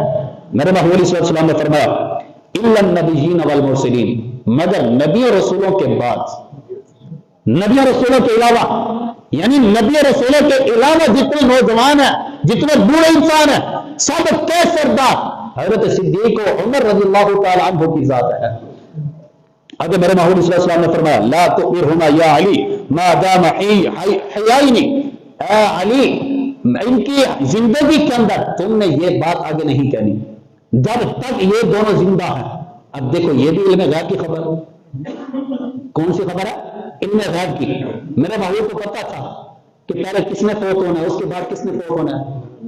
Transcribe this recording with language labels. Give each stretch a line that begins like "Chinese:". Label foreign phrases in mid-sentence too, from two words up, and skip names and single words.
Urdu: میرے محبوب
Arabic: صلی اللہ علیہ وسلم
Urdu: نے فرمایا
Arabic: الا النبیین والمرسلین،
Urdu: مگر نبی اور رسولوں کے بعد، نبی اور رسولوں کے علاوہ، یعنی نبی اور رسولوں کے علاوہ جتنے نوجوان ہیں، جتنے بوڑھے انسان ہیں، سب کے سردار حضرت صدیق و عمر
Arabic: رضی اللہ تعالی عنہ
Urdu: کی ذات ہے۔ آگے میرے محبوب
Arabic: صلی اللہ علیہ وسلم
Urdu: نے فرمایا
Arabic: لا تؤمرهما یا علی ما دام حیین،
Urdu: اے علی ان کی زندگی کے اندر تم نے یہ بات آگے نہیں کہنی جب تک یہ دونوں زندہ ہیں۔ اب دیکھو یہ بھی علم غیب کی خبر، کون سی خبر ہے؟ علم غیب کی۔ میرے محبوب کو پتا تھا کہ پہلے کس نے فوت ہونا ہے، اس کے بعد کس نے فوت ہونا ہے۔